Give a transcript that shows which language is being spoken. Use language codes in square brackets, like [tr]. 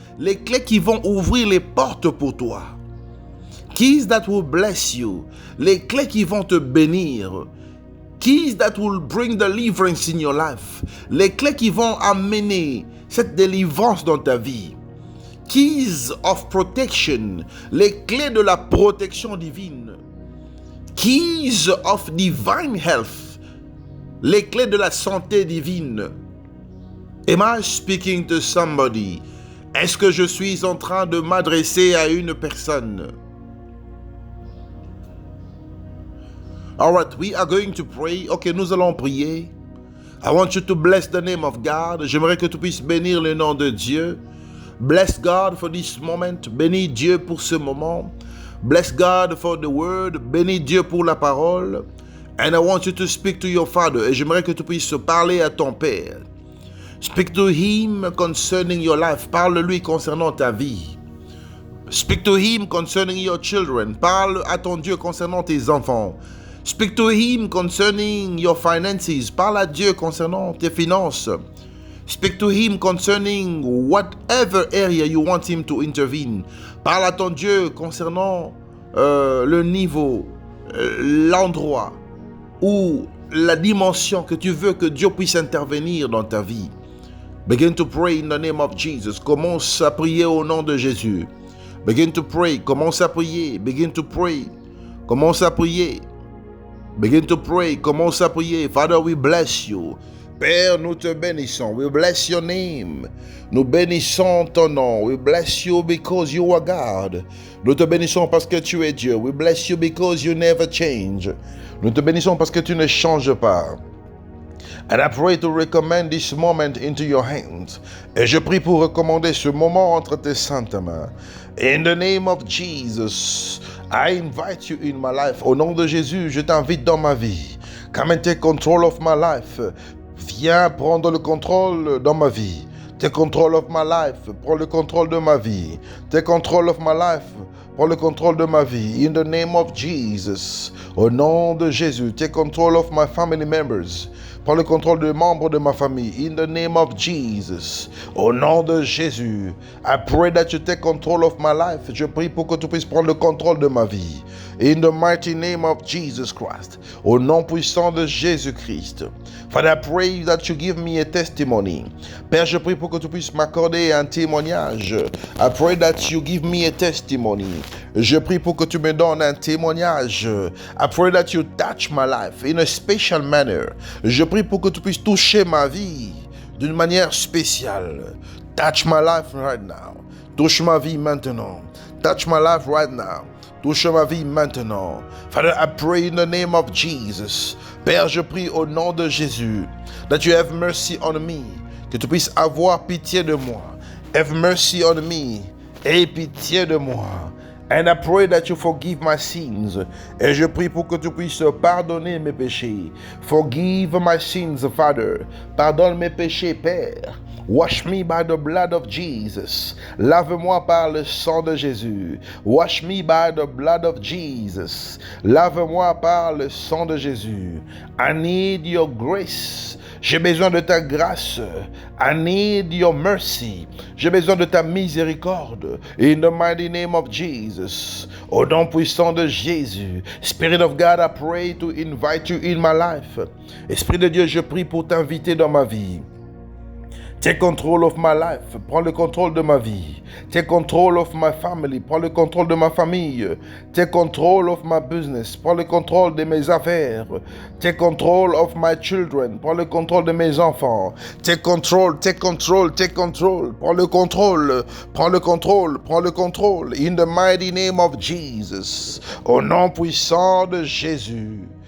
[fr] Les clés qui vont ouvrir les portes pour toi. [en] Keys that will bless you. [fr] Les clés qui vont te bénir. [en] Keys that will bring deliverance in your life. [fr] Les clés qui vont amener cette délivrance dans ta vie. [en] Keys of protection. [fr] Les clés de la protection divine. [en] Keys of divine health. [fr] Les clés de la santé divine. [en] Am I speaking to somebody? [fr] Est-ce que je suis en train de m'adresser à une personne? [en] Alright, we are going to pray. [fr] Ok, nous allons prier. [en] I want you to bless the name of God. [fr] J'aimerais que tu puisses bénir le nom de Dieu. [en] Bless God for this moment. [fr] Bénis Dieu pour ce moment. [en] Bless God for the word. [fr] Bénis Dieu pour la parole. [en] And I want you to speak to your Father. [fr] Et j'aimerais que tu puisses parler à ton Père. [en] Speak to him concerning your life. [fr] Parle-lui concernant ta vie. [en] Speak to him concerning your children. [fr] Parle à ton Dieu concernant tes enfants. [en] Speak to him concerning your finances. [fr] Parle à Dieu concernant tes finances. [en] Speak to him concerning whatever area you want him to intervene. [fr] Parle à ton Dieu concernant le niveau, l'endroit ou la dimension que tu veux que Dieu puisse intervenir dans ta vie. [en] Begin to pray in the name of Jesus. [fr] Commence à prier au nom de Jésus. [en] Begin to pray. [fr] Commence à prier. [en] Begin to pray. Commence à prier. Begin to pray. Commence à prier. Father, we bless you. [fr] Père, nous te bénissons. [en] We bless your name. [fr] Nous bénissons ton nom. [en] We bless you because you are God. [fr] Nous te bénissons parce que tu es Dieu. [en] We bless you because you never change. [fr] Nous te bénissons parce que tu ne changes pas. [en] And I pray to recommend this moment into your hands. [fr] Et je prie pour recommander ce moment entre tes saintes mains. [en] In the name of Jesus, I invite you in my life. [fr] Au nom de Jésus, je t'invite dans ma vie. [en] Come and take control of my life. [fr] Viens prendre le contrôle dans ma vie. [en] Take control of my life. [fr] Prends le contrôle de ma vie. [en] Take control of my life. Prends le contrôle de ma vie. In the name of Jesus. [fr] Au nom de Jésus. [en] Take control of my family members. [fr] Prends le contrôle des membres de ma famille. [en] In the name of Jesus. [fr] Au nom de Jésus. [en] I pray that you take control of my life. [fr] Je prie pour que tu puisses prendre le contrôle de ma vie. [en] In the mighty name of Jesus Christ. [fr] Au nom puissant de Jésus-Christ. [en] Father, I pray that you give me a testimony. [fr] Père, je prie pour que tu puisses m'accorder un témoignage. [en] I pray that you give me a testimony. [fr] Je prie pour que tu me donnes un témoignage. [en] I pray that you touch my life in a special manner. [fr] Je prie pour que tu puisses toucher ma vie d'une manière spéciale. [en] Touch my life right now. [fr] Touche ma vie maintenant. [en] Touch my life right now. [fr] Touche ma vie maintenant. [en] Father, I pray in the name of Jesus. [fr] Père, je prie au nom de Jésus [en] that you have mercy on me. [fr] Que tu puisses avoir pitié de moi. [en] Have mercy on me. [fr] Aie pitié de moi. [en] And I pray that you forgive my sins. [fr] Et je prie pour que tu puisses pardonner mes péchés. [en] Forgive my sins, Father. [fr] Pardonne mes péchés, Père. [en] Wash me by the blood of Jesus. [fr] Lave-moi par le sang de Jésus. [en] Wash me by the blood of Jesus. [fr] Lave-moi par le sang de Jésus. [en] I need your grace. [fr] J'ai besoin de ta grâce. [en] I need your mercy. [fr] J'ai besoin de ta miséricorde. [en] In the mighty name of Jesus. [fr] Au nom puissant de Jésus. [en] Spirit of God, I pray to invite you in my life. [fr] Esprit de Dieu, je prie pour t'inviter dans ma vie. [en] Take control of my life. [fr] Prends le contrôle de ma vie. [en] Take control of my family. [fr] Prends le contrôle de ma famille. [en] Take control of my business. [fr] Prends le contrôle de mes affaires. [en] Take control of my children. [fr] Prends le contrôle de mes enfants. [en] Take control, take control, take control. [fr] Prends le contrôle. Prends le contrôle. Prends le contrôle. [en] In the mighty name of Jesus. [fr] Au nom puissant de Jésus.